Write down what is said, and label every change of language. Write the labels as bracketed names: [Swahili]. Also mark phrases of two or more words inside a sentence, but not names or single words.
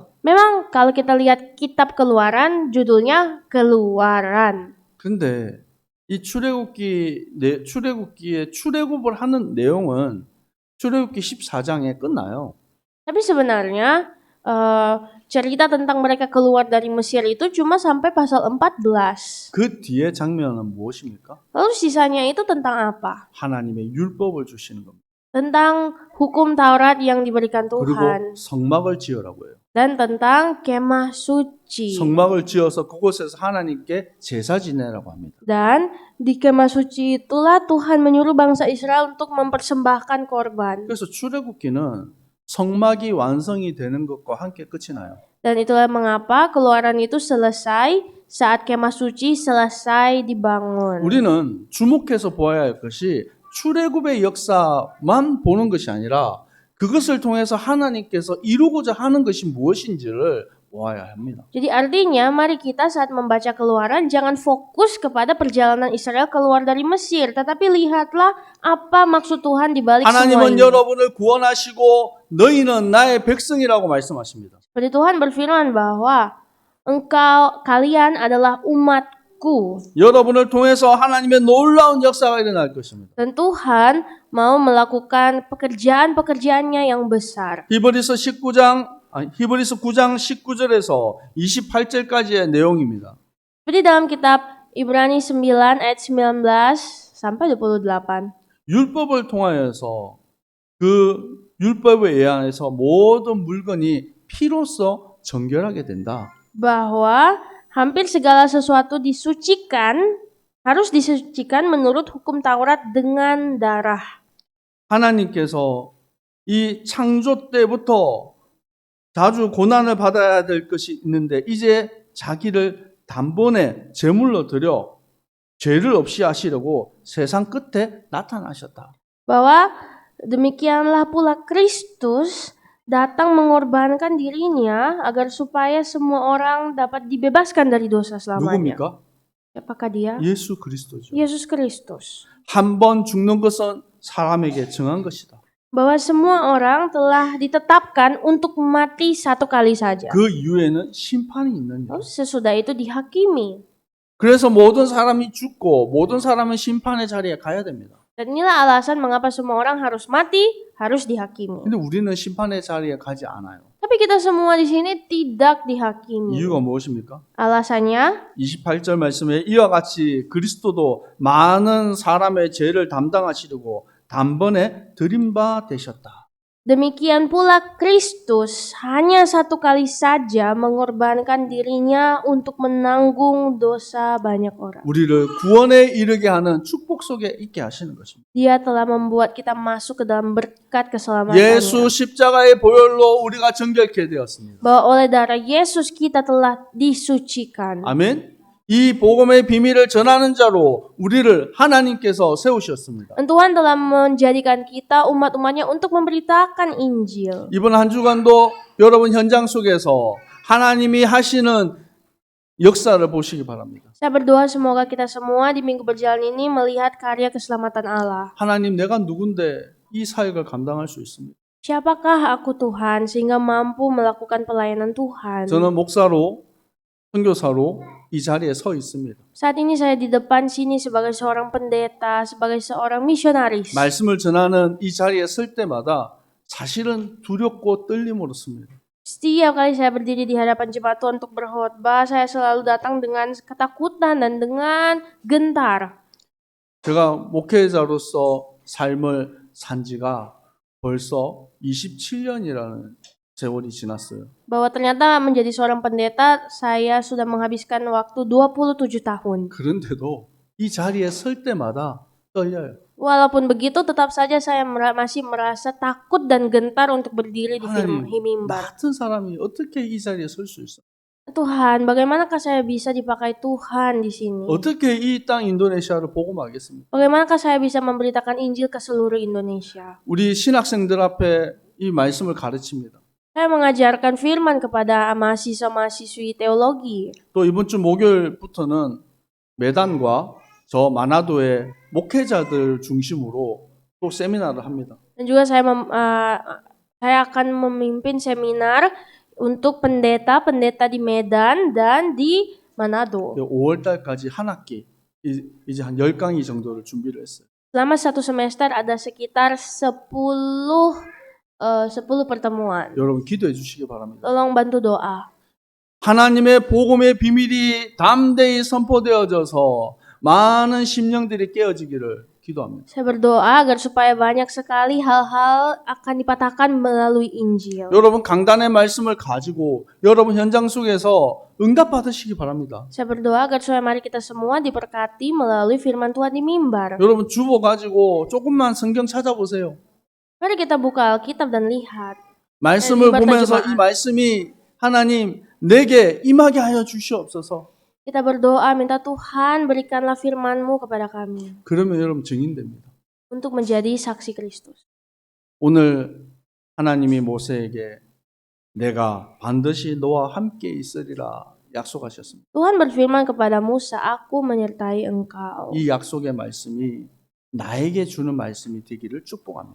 [Indonesian] Memang kalau kita lihat kitab Keluaran judulnya Keluaran. [Korean] 근데 이 출애굽기의 출애굽을 하는 내용은 출애굽기 14장에 끝나요. [Indonesian] Tapi sebenarnya cerita tentang mereka keluar dari Mesir itu cuma sampai pasal 14. [Korean] 그 뒤에 장면은 무엇입니까? [Indonesian] Lalu sisanya itu tentang apa? [Korean] 하나님의 율법을 주시는 겁니다. [Indonesian] Tentang hukum Taurat yang diberikan [Korean] 그리고 [Indonesian] Tuhan [Korean] 성막을 지으라고 해요. [Indonesian] dan tentang kemah suci. [Korean] 성막을 지어서 그곳에서 하나님께 제사 지내라고 합니다. [Indonesian] Dan di kemah suci itulah Tuhan menyuruh bangsa Israel untuk mempersembahkan korban. [Korean] 그래서 출애굽기는 성막이 완성이 되는 것과 함께 끝이 나요. [Indonesian] Dan itulah mengapa Keluaran itu selesai saat kemah suci selesai dibangun. [Korean] 우리는 주목해서 보아야 할 것이 출애굽의 역사만 보는 것이 아니라 그것을 통해서 하나님께서 이루고자 하는 것이 무엇인지를 보아야 합니다. [Indonesian] Jadi artinya mari kita saat membaca Keluaran jangan fokus kepada perjalanan Israel keluar dari Mesir, tetapi lihatlah apa maksud Tuhan di balik semua [Korean] 하나님은 [Indonesian] ini. [Korean] 여러분을 구원하시고 너희는 나의 백성이라고 말씀하십니다. [Indonesian] Seperti Tuhan berfirman bahwa kalian adalah umatku. [Korean] 여러분을 통해서 하나님의 놀라운 역사가 일어날 것입니다. [Indonesian] Dan Tuhan mau melakukan pekerjaan-pekerjaannya yang besar. [Korean] 히브리서 9장 19절에서 28절까지의 내용입니다. [Indonesian] Seperti dalam kitab Ibrani 9 ayat 19 sampai 28. [Korean] 율법을 통하여서 그 율법에 의해서 모든 물건이 피로써 정결하게 된다. [Indonesian] Bahwa hampir segala sesuatu harus disucikan menurut hukum Taurat dengan darah. [Korean] 하나님께서 이 창조 때부터 자주 고난을 받아야 될 것이 있는데 이제 자기를 단번에 제물로 드려 죄를 없이 하시려고 세상 끝에 나타나셨다. [Indonesian] Bahwa demikianlah pula Kristus datang mengorbankan dirinya agar supaya semua orang dapat dibebaskan dari dosa selamanya. [Korean] 누굽니까? [Indonesian] Siapakah dia? [Korean] 예수 그리스도죠. [Indonesian] Yesus Kristus. [Korean] 한 번 죽는 것은 사람에게 정한 것이다. [Indonesian] Bahwa semua orang telah ditetapkan untuk mati satu kali saja. [Korean] 그 이후에는 심판이 있느냐. [Indonesian] Lalu sesudah itu dihakimi. [Korean] 그래서 모든 사람이 죽고 모든 사람은 심판의 자리에 가야 됩니다. [Indonesian] Dan inilah alasan mengapa semua orang harus mati, harus dihakimi. [Korean] 근데 우리는 심판의 자리에 가지 않아요. [Indonesian] Tapi kita semua di sini tidak dihakimi. [Korean] 이유가 무엇입니까? [Indonesian] Alasannya [Korean] 28절 말씀에 이와 같이 그리스도도 많은 사람의 죄를 담당하시려고 단번에 들인 바 되셨다. [Indonesian] demikian pula Kristus hanya satu kali saja mengorbankan dirinya untuk menanggung dosa banyak orang. [Korean] 우리를 구원에 이르게 하는 축복 속에 있게 하시는 것입니다. [Indonesian] Dia telah membuat kita masuk ke dalam berkat keselamatannya. [Korean] 예수 십자가의 보혈로 우리가 정결케 되었습니다. [Indonesian] Bahwa oleh darah Yesus kita telah disucikan. [Korean] 아멘. 이 복음의 비밀을 전하는 자로 우리를 하나님께서 세우셨습니다. [Indonesian] Dan Tuhan telah menjadikan kita umat-umatnya untuk memberitakan Injil. [Korean] 이번 한 주간도 여러분 현장 속에서 하나님이 하시는 역사를 보시기 바랍니다. [Indonesian] Saya berdoa semoga kita semua di minggu berjalan ini melihat karya keselamatan Allah. [Korean] 하나님 내가 누군데 이 사역을 감당할 수 있습니다. [Indonesian] Siapakah aku Tuhan sehingga mampu melakukan pelayanan Tuhan? [Korean] 저는 목사로 선교사로 이 자리에 서 있습니다. [Indonesian] Saat ini saya di depan sini sebagai seorang pendeta, sebagai seorang misionaris. [Korean] 말씀을 전하는 이 자리에 설 때마다 사실은 두렵고 떨림으로 씁니다. [Indonesian] Setiap kali saya berdiri di hadapan jemaat Tuhan untuk berkhotbah, saya selalu datang dengan ketakutan dan dengan gentar. [Korean] 제가 목회자로서 삶을 산 지가 벌써 27년이라는 세월이 지났어요. [Indonesian] Bahwa ternyata menjadi seorang pendeta, saya sudah menghabiskan waktu 27 tahun. [Korean] 그런데도 이 자리에 설 때마다 떨려요. [Indonesian] Walaupun begitu, tetap saja saya masih merasa takut dan gentar untuk berdiri di [Korean] 하나님, 나 [Indonesian] mimbar. [Korean] 같은 사람이 어떻게 이 자리에 설 수 있어? [Indonesian] Tuhan, bagaimanakah saya bisa dipakai Tuhan di sini? [Korean] 어떻게 이 땅 인도네시아를 복음하겠습니까? [Indonesian] Bagaimanakah saya bisa memberitakan Injil ke seluruh Indonesia? [Korean] 우리 신학생들 앞에 이 말씀을 가르칩니다. [Indonesian] Saya mengajarkan firman kepada mahasiswa-mahasiswi teologi. [Korean] 또 이번 주 목요일부터는 메단과 저 마나도의 목회자들 중심으로 또 세미나를 합니다. [Indonesian] Dan juga saya akan memimpin seminar untuk pendeta-pendeta di Medan dan di Manado. [Korean] 5월 달까지 한 학기 이제 한 10강의 정도를 준비를 했어요. [Indonesian] Selama satu semester ada sekitar 10 pertemuan. [Korean] 여러분 기도해 주시기 바랍니다. [Indonesian] Tolong bantu doa. [Korean] 하나님의 복음의 비밀이 담대히 선포되어져서 많은 심령들이 깨어지기를 기도합니다. [Indonesian] Saya berdoa agar supaya banyak sekali hal-hal akan dipatahkan melalui Injil. [Korean] 여러분 강단의 말씀을 가지고 여러분 현장 속에서 응답 받으시기 바랍니다. [Indonesian] Saya berdoa agar supaya mari kita semua diberkati melalui firman Tuhan di mimbar. [Korean] 여러분 주보 가지고 조금만 성경 찾아보세요. [Indonesian] Mari kita buka Alkitab dan lihat. [Korean] 말씀을 네, 보면서 리버타지마. 이 말씀이 하나님 내게 임하게 하여 주시옵소서. [Indonesian] Kita berdoa minta Tuhan berikanlah firman-Mu kepada kami [Korean] 그러면 여러분 증인됩니다. [Indonesian] untuk menjadi saksi Kristus. [Korean] 오늘 하나님이 모세에게 내가 반드시 너와 함께 있으리라 약속하셨습니다. [Indonesian] Tuhan berfirman kepada Musa, aku menyertai engkau. [Korean] 이 약속의 말씀이 나에게 주는 말씀이 되기를 축복합니다.